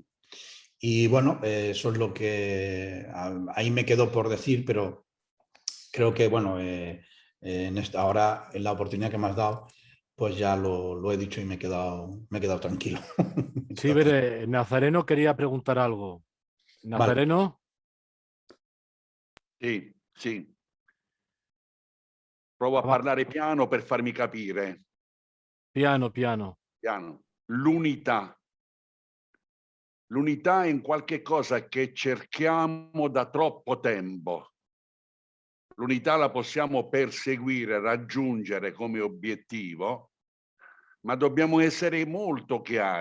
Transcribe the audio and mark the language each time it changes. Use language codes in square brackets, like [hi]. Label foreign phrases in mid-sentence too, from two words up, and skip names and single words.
[es] Y bueno, eso es lo que ahí me quedó por decir, pero creo que, bueno, ahora, en la oportunidad que me has dado, pues ya lo he dicho y me he quedado tranquilo. Sí, Veré, Nazareno quería preguntar algo. ¿Nazareno? Vale. [it] Sì. Provo a parlare piano per farmi capire. Piano, piano. Piano. L'unità. L'unità è in qualche cosa che cerchiamo da troppo tempo. L'unità la possiamo perseguire, raggiungere come obiettivo, ma dobbiamo essere molto chiari.